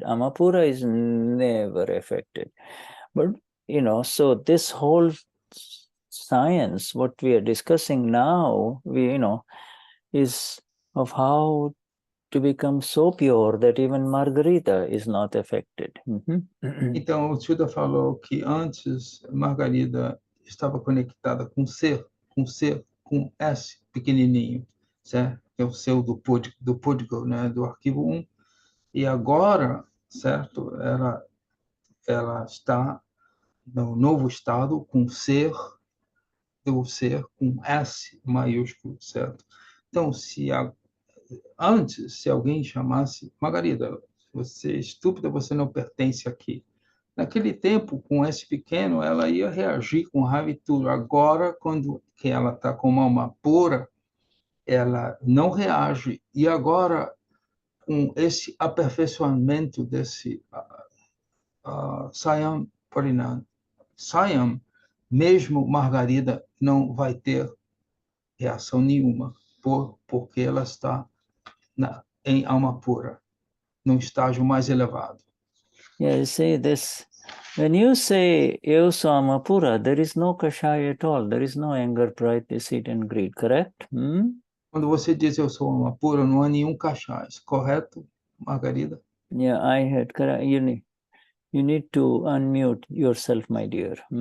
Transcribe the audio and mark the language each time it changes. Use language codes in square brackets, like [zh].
[en] Amapura is never affected. But, so this whole science, what we are discussing now, is of how to become so pure that even Margarita is not affected. [pt] Então, o Shuddha falou que antes Margarita estava conectada com com S pequenininho, certo? Que é o seu do Pudgal, né? Do arquivo 1. E agora, certo? Ela está no novo estado com ser com S maiúsculo, certo? Então, antes, se alguém chamasse Margarida, você é estúpida, você não pertence aqui. Naquele tempo, com S pequeno, ela ia reagir com raiva e tudo. Agora, quando que ela está com uma alma pura, ela não reage. E agora, com esse aperfeiçoamento desse Saiyam Parinam, Saiyam, mesmo Margarida não vai ter reação nenhuma, porque ela está em alma pura, num estágio mais elevado. [en] Yeah, you see this. When you say [pt] Eu sou Amapura, [en] there is no kashaya at all. There is no anger, pride, deceit, and greed, correct? [pt] Quando você diz eu sou Amapura, não há nenhum kashaya, correto, Margarida? [en] Yeah, I heard. You need to unmute yourself, my dear.